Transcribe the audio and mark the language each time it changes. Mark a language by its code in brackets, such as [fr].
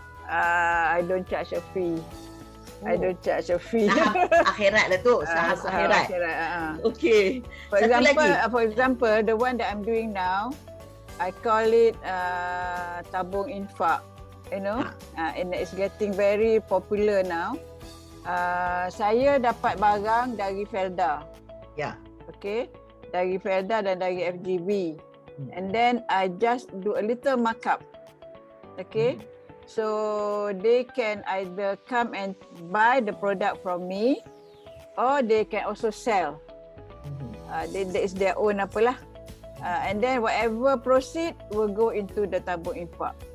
[en] I don't charge a fee. I don't charge a fee. [ms] Saham akhirat lah tu, saham akhirat. Okay. [en] For example, the one that I'm doing now, I call it tabung infak. And it's getting very popular now. [ms] Saya dapat barang dari Felda. Okay, dari Felda dan dari FGB. [en] And then I just do a little markup. Okay, so they can either come and buy the product from me, or they can also sell. That is their own apalah. And then whatever proceed will go into the tabung infak.